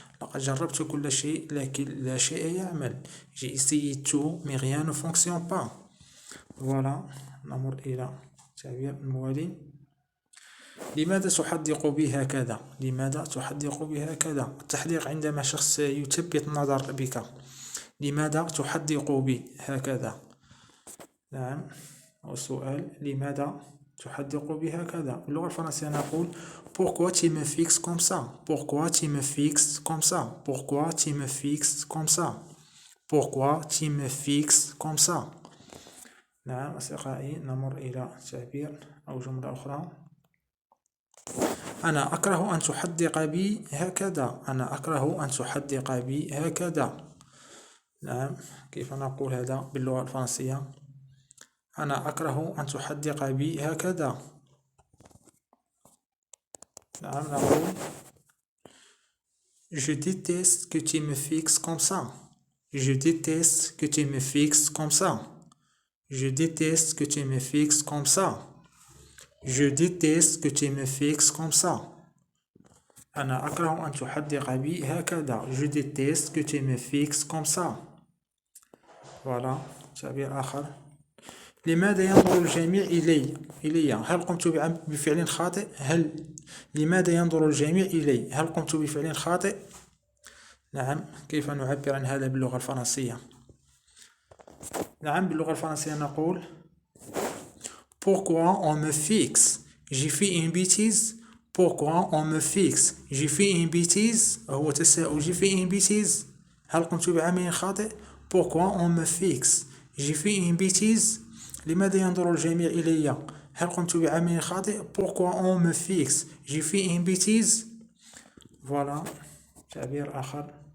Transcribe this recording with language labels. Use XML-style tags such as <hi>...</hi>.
<ar>لقد جربت كل شيء لكن لا شيء يعمل.</ar> <fr>J'ai essayé tout, mais rien ne fonctionne pas.</fr> <ar>Voilà, نمر إلى التعبير الموالي: لماذا تحدق بي هكذا؟ لماذا تحدق بي هكذا؟ التحديق عندما شخص يثبت النظر بك. لماذا تحدق بي هكذا؟ نعم، والسؤال: لماذا تحدق بي هكذا؟ باللغة الفرنسية نقول</ar> <fr>Pourquoi tu me fixes comme ça? Pourquoi tu me fixes comme ça? Pourquoi tu me fixes comme ça? Pourquoi tu me fixes comme ça?</fr> <ar>نعم أصدقائي، نمر إلى تعبير أو جملة أخرى. أنا أكره أن تحدق بي هكذا. أنا أكره أن تحدق بي هكذا. نعم، كيف نقول هذا باللغة الفرنسية؟ أنا أكره أن تحدق بي هكذا. نعم، نقول</ar> <fr>Je déteste que tu me fixes comme ça. Je déteste que tu me fixes comme ça. Je déteste que tu me fixes comme ça. Je déteste que tu me fixes comme ça.</fr> <ar>أنا أكره أن تحدق بي هكذا.</ar> <fr>Je déteste que tu me fixes comme ça.</fr> <ar>Voilà, تعبير آخر. لماذا ينظر الجميع إلي؟ هل قمت بفعل خاطئ؟ لماذا ينظر الجميع إلي؟ هل قمت بفعل خاطئ؟ نعم، كيف نعبر عن هذا باللغة الفرنسية؟ نعم باللغة الفرنسية نقول</ar> <fr>Pourquoi on me fixe j'ai fait une bêtise Pourquoi on me fixe j'ai fait une bêtise</fr> <ar>هو تساؤل</ar> <fr>j'ai fait une bêtise</fr> <ar>هل قمت بعمل خاطئ</ar> <fr>Pourquoi on me fixe j'ai fait une bêtise</fr> <ar>لماذا ينظر الجميع إلي هل قمت بعمل خاطئ</ar> <fr>Pourquoi on me fixe j'ai fait une bêtise Voilà</fr> <ar>تعبير آخر</ar>